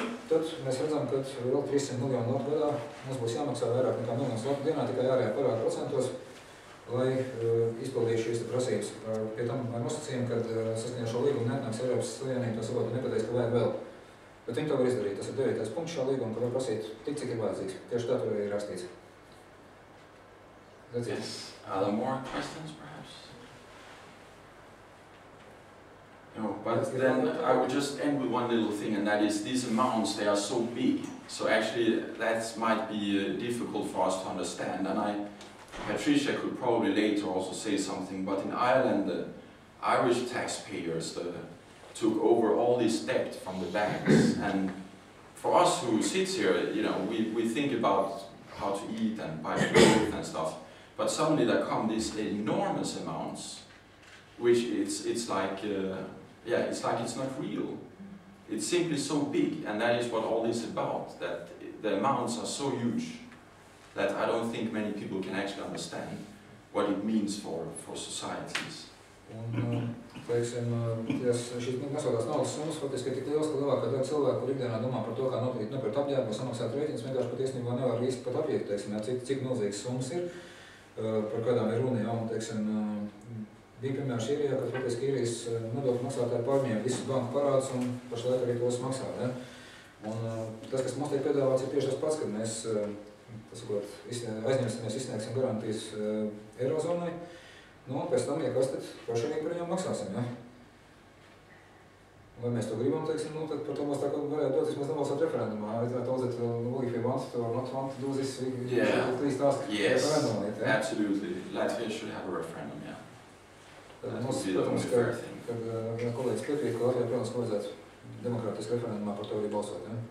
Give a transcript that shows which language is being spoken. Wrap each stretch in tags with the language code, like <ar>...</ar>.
<lv>Tad mēs redzam, ka vēl 300 miljonu latu gadā mums būs jāmaksā vairāk nekā miljonus latu dienā tikai ārējā parāda procentos, lai izpildītu šīs prasības. Pie tam ar nosacījumu, kad saskaņā šo līgumu neatnāks Eiropas Savienība, to saprotu nepateiks, ka vajag vēl. Bet viņi to var izdarīt. Tas ir 9. punkts šā līguma, ka var prasīt tik, cik ir vajadzīgs. Tieši tā tur ir rakstīts.</lv> <en>Yes. Are there more questions, perhaps? No, but then I would just end with one little thing, and that is these amounts, they are so big. So actually that might be difficult for us to understand. And Patricia could probably later also say something, but in Ireland, the Irish taxpayers took over all this debt from the banks. And for us who sits here, you know, we think about how to eat and buy clothes and stuff. But suddenly there come these enormous amounts, which it's like it's not real. It's simply so big, and that is what all this is about, that the amounts are so huge that I don't think many people can actually understand what it means for societies.</en> <lv>Un, teiksim, šīs nesodās naudas summas faktiski ir tik liels, ka lielākā daļa cilvēku, kur ikdienā domā par to, kā nopirkt apģērbu, samaksāt rēķinus, vienkārši patiesībā nevar īsti pat apiet, teiksim, cik milzīgas summas ir, par kādām ir runa, un, teiksim, bija piemērs Īrijā, kad faktiski Īrijas nodokļu maksātāji pārņēma visus banku parādus un pašlaik arī tos maksā. Ja? Un tas, kas mums tiek piedāvāts, ir tieši tas pats, kad mēs aizņemsimies, izsniegsim garantijas Eirozonai, nu, un pēc tam, ja kas, tad pašiem par viņiem maksāsim. Ja? Vai mēs to gribam, teiksim, nu, tad par to mums tā kā varētu dot vismaz nebalsot referendumā.</lv> <en>If we want or not want to do this, we should at least ask referendum. Absolutely. Latvia should have a referendum, yeah.</en> <lv>Tad mums, protams, kad kolēģis piekrīt, ka Latvijā, protams, ka vajadzētu demokrātiski referendumā par to arī balsot.</lv>